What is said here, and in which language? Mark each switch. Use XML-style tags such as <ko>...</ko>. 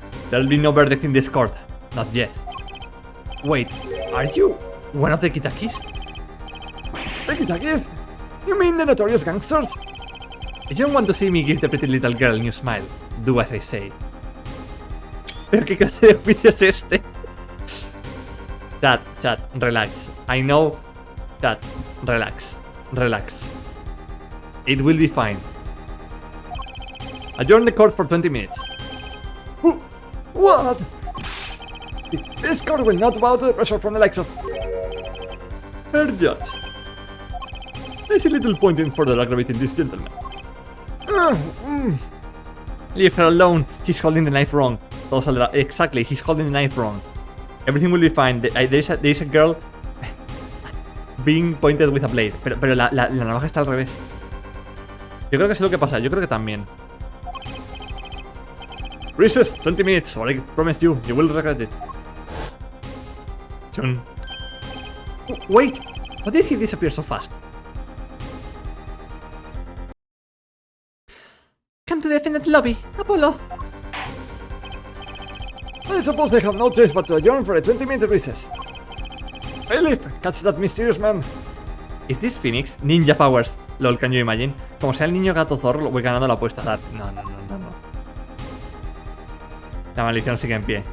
<en>There'll be no verdict in this court. Not yet. Wait, are you one of the Kitakis? The Kitakis? You mean the notorious gangsters? If you don't want to see me give the pretty little girl a new smile, do as I say.</en> <es>¿Pero qué clase de juicio es este?</es> <en>Chat, relax. I know. Chat, relax. It will be fine. Adjourn the court for 20 minutes. What? This court will not bow to the pressure from the likes of... Herr Judge. I see little point in further aggravating this gentleman. Leave her alone. He's holding the knife wrong. Exactly, he's holding the knife wrong. Everything will be fine. There's a girl being pointed with a blade.</en> <es>Pero la navaja está al revés. Yo creo que sé lo que pasa. Yo creo que también.</es> <en>Recess, 20 minutes, or I promise you will regret it. Chun. Wait! Why did he disappear so fast? Come to the defendant lobby, Apollo! I suppose they have no choice but to adjourn for a 20-minute recess. Philip, catch that mysterious man. Is this Phoenix? Ninja powers. Lol, can you imagine?</en> <es>Como sea el niño gato zorro, voy ganando la apuesta. No. La maldición sigue en pie.</es>